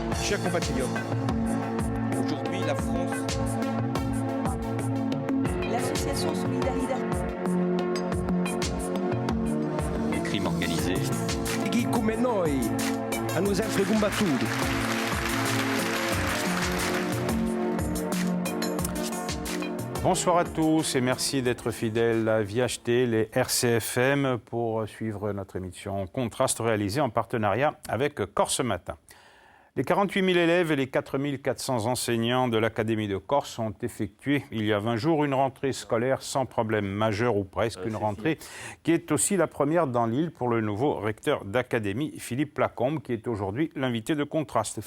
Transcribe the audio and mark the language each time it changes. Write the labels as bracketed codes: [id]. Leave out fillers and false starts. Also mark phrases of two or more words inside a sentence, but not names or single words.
[fr] Chers compatriotes, aujourd'hui la France... L'association Solidarité. Le crime organisé. [it] Chi come noi hanno sempre combattuto. [fr] Bonsoir à tous et merci d'être fidèles à VHT, les RCFM, pour suivre notre émission Contraste réalisée en partenariat avec Corse Matin. Les 48 000 élèves et les 4 400 enseignants de l'Académie de Corse ont effectué il y a 20 jours une rentrée scolaire sans problème majeur ou presque, une rentrée qui est aussi la première dans l'île pour le nouveau recteur d'Académie, Philippe Lacombe, qui est aujourd'hui l'invité de Contraste.